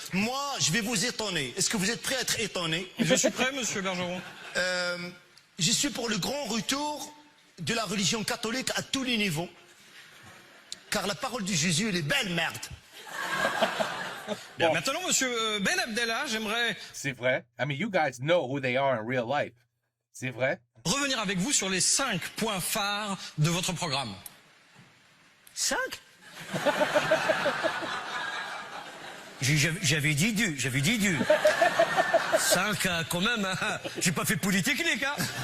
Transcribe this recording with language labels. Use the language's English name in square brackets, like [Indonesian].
[French] Moi, je vais vous étonner. Est-ce que vous êtes prêt à être étonné? Je suis prêt, monsieur Bergeron. Je suis pour le grand retour de la religion catholique à tous les niveaux. Car la parole de Jésus, elle est belle, merde. Bien, maintenant, monsieur Ben Abdallah, j'aimerais C'est vrai? [English] I mean, you guys know who they are in real life. [French] C'est vrai? revenir avec vous sur les 5 points phares de votre programme. 5? J'avais dit du. 5 quand même, hein. J'ai pas fait polytechnique, hein.